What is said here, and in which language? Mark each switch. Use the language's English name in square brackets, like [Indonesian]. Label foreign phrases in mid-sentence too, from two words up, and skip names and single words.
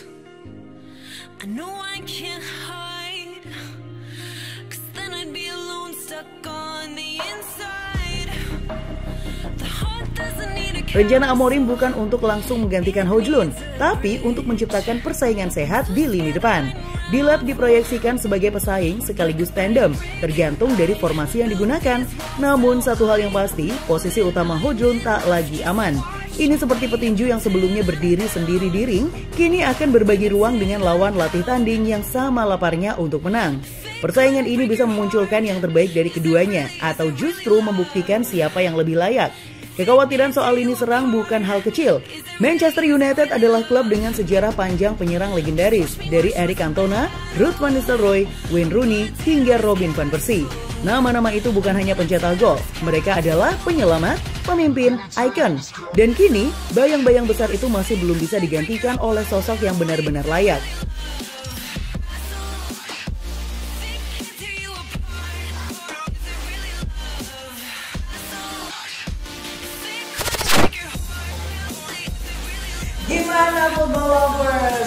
[English] I know I can't hide, 'cause then I'd be alone, stuck on the inside. The heart doesn't need a... [Indonesian] Rencana Amorim bukan untuk langsung menggantikan Højlund, tapi untuk menciptakan persaingan sehat di lini depan. Delap diproyeksikan sebagai pesaing sekaligus tandem, tergantung dari formasi yang digunakan. Namun satu hal yang pasti, posisi utama Højlund tak lagi aman. Ini seperti petinju yang sebelumnya berdiri sendiri di ring, kini akan berbagi ruang dengan lawan latih tanding yang sama laparnya untuk menang. Persaingan ini bisa memunculkan yang terbaik dari keduanya, atau justru membuktikan siapa yang lebih layak. Kekhawatiran soal lini serang bukan hal kecil. Manchester United adalah klub dengan sejarah panjang penyerang legendaris, dari Eric Cantona, Ruud van Nistelrooy, Wayne Rooney, hingga Robin van Persie. Nama-nama itu bukan hanya pencetak gol, mereka adalah penyelamat, pemimpin, ikon. Dan kini, bayang-bayang besar itu masih belum bisa digantikan oleh sosok yang benar-benar layak. Gimana [English] football lovers?